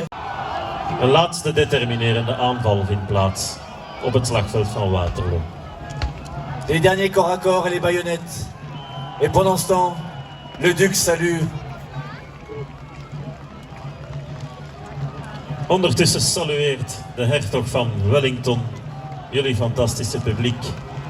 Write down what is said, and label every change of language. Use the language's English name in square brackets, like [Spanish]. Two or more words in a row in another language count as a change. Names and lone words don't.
[Dutch] Een laatste determinerende aanval vindt plaats op het slagveld van Waterloo. [French] Les derniers corps à corps et les baïonnettes. Et pendant ce temps, le duc salue. [Dutch] Ondertussen salueert de hertog van Wellington jullie fantastische publiek